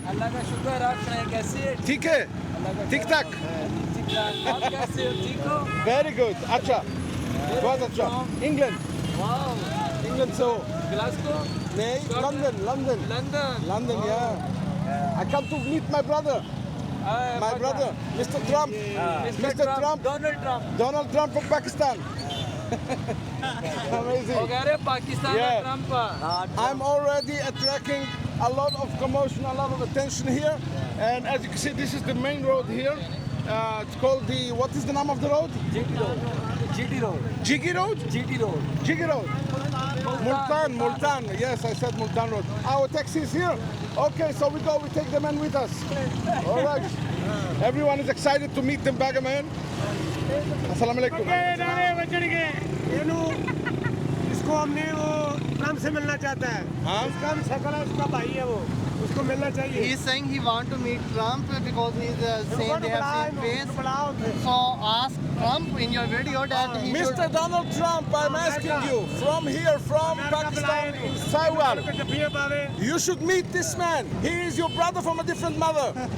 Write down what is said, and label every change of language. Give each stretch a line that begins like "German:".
Hindi: अल्लाह का शुक्र, आप सुनाए कैसे हैं? ठीक है? ठीक ठाक? आप कैसे हो? ठीक हो?
English: Very good.
Hindi: अच्छा. बहुत अच्छा.
English: England. Wow,
Hindi: England से हो? ग्लासगो, नहीं, London. London,
English: Yeah. I come to meet my brother. My brother, Mr. Trump. Mr. Trump. Donald Trump of Pakistan. Amazing.
Hindi: हो गया रे Pakistan
English: Yeah.
Hindi: Trump.
English: I'm already attracting a lot of commotion, a lot of attention here. And as you can see, this is the main road here. It's called the, what is the name of the road? GT road. Jiggy Road? GT road. Jiggy Road. Multan. Yes, I said Multan Road. Our taxi is here. Okay, so we take the man with us. All right. Everyone is excited to meet the Bagga man.
Arabic: Assalamu alaikum.
Hindi: इसको हमने वो Trump से मिलना चाहता है। हाँ? इसका हम शकल है, उसका भाई है वो, उसको मिलना चाहिए।
English: He's saying he want to meet Trump because he's saying they have seen face. So ask Trump in your video that he should. Mr. Donald Trump, I'm asking you, from here, from Pakistan, Sahiwal, you should meet this man. He is your brother from a different mother.